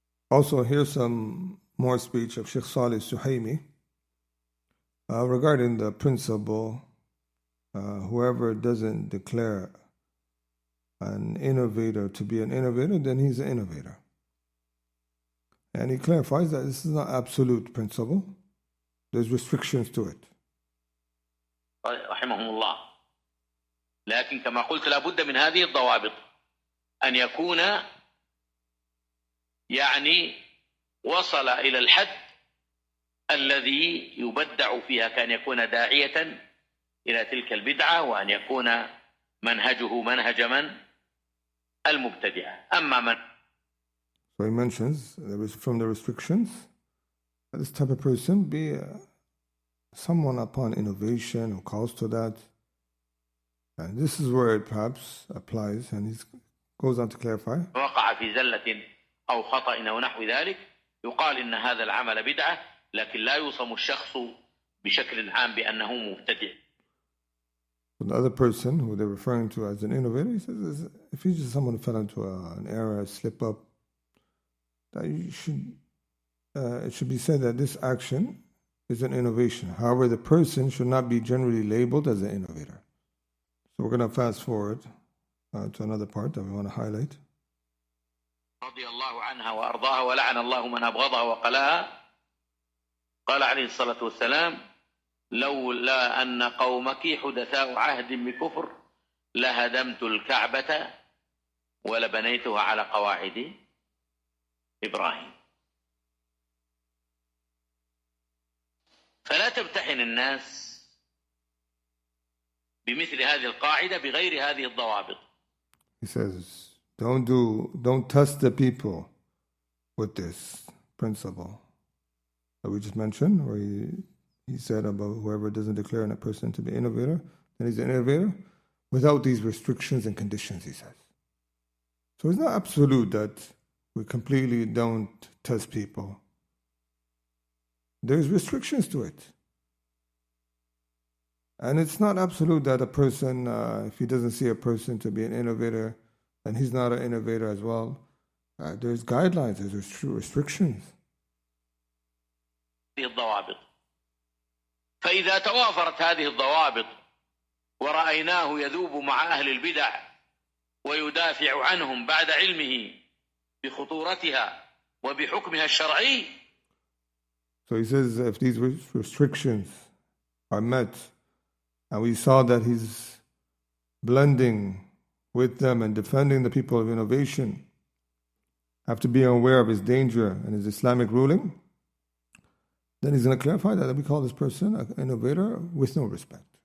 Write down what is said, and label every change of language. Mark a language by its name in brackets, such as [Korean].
[English] Also, here's some more speech of Sheikh Salih Suhaimi regarding the principle, whoever doesn't declare an innovator to be an innovator, then he's an innovator. And he clarifies that this is not absolute principle. There's restrictions to it. [Arabic] رحمهم الله. لكن كما قلت لابد من هذه الضوابط أن يكون يعني وصل إلى الحد الذي يبدع فيها كأن يكون داعية إلى تلك البدعة وأن يكون منهجه منهج من المبتدعة. أما من. [English] So he mentions from the restrictions, this type of person be someone upon innovation who calls to that. And this is where it perhaps applies, and he goes on to clarify. [Arabic] وقع في زلة أو خطأ أو نحو ذلك يقال إن هذا العمل بدعة لكن لا يوصم الشخص بشكل عام بأنه مبتدع. [English] The other person who they're referring to as an innovator, he says, if he's just someone who fell into an error, a slip up, that you should. It should be said that this action is an innovation. However, the person should not be generally labeled as an innovator. So we're going to fast forward to another part that we want to highlight. [Arabic] رضي الله عنها وأرضاها ولعن الله من أبغضها وقلاها. قال عليه الصلاة والسلام لولا أن قومك حدثاء عهد بكفر لهدمت الكعبة ولبنيتها على قواعد إبراهيم. فلا تمتحن الناس بمثل هذه القاعدة بغير هذه الضوابط. [English] He says, don't test the people with this principle that we just mentioned, where he said about whoever doesn't declare a person to be an innovator, then he's an innovator, without these restrictions and conditions, he says. So it's not absolute that we completely don't test people. There's restrictions to it. And it's not absolute that a person, if he doesn't see a person to be an innovator, then he's not an innovator as well. There's guidelines, there's restrictions. [Arabic] الضوابط. فإذا توافرت هذه الضوابط ورأيناه يذوب مع أهل البدع ويدافع عنهم بعد علمه بخطورتها وبحكمها الشرعي. [English] So he says if these restrictions are met and we saw that he's blending with them and defending the people of innovation, have to be aware of his danger and his Islamic ruling, then he's going to clarify that we call this person an innovator with no respect.